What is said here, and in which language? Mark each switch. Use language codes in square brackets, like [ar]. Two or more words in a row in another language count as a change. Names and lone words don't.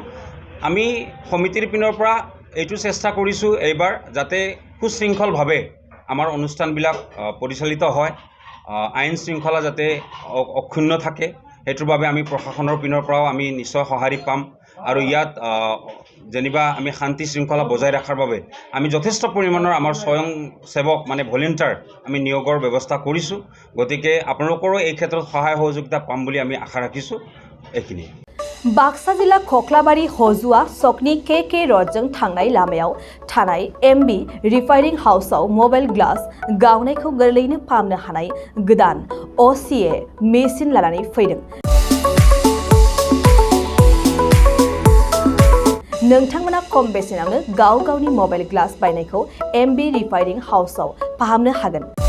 [as] আমি সমিতিৰ পিনৰ পৰা এইটো চেষ্টা কৰিছোঁ এইবাৰ যাতে সুশৃংখলভাৱে আমাৰ অনুষ্ঠানবিলাক পৰিচালিত হয়, আইন শৃংখলা যাতে অক্ষুণ্ণ থাকে, সেইটোৰ বাবে আমি প্ৰশাসনৰ পিনৰ পৰাও আমি নিশ্চয় সঁহাৰি পাম। আৰু ইয়াত যেনিবা আমি শান্তি শৃংখলা বজাই ৰখাৰ বাবে আমি যথেষ্ট পৰিমাণৰ আমাৰ স্বয়ংসেৱক ভলেণ্টিয়াৰ আমি নিয়োগৰ ব্যৱস্থা কৰিছোঁ। গতিকে আপোনালোকৰো এই ক্ষেত্ৰত সহায় সহযোগিতা পাম বুলি আমি আশা ৰাখিছোঁ। এইখিনি। [brx] बाक्सा जिल्ला खख्लाबारि हजुआ सकनि के रडजों थांनाय लामायाव थानाय MB [en] refining house-आव mobile glass [brx] गावनायखौ गोरलैयैनो फाहामनो हानाय गोदान [en] OCA machine [brx] लानानै फैदों। नोंथांमोना खम बेसेनावनो गावनि [en] mobile glass [brx] बायनायखौ MB [en] refining house-आव [brx] फाहामनो हागोन।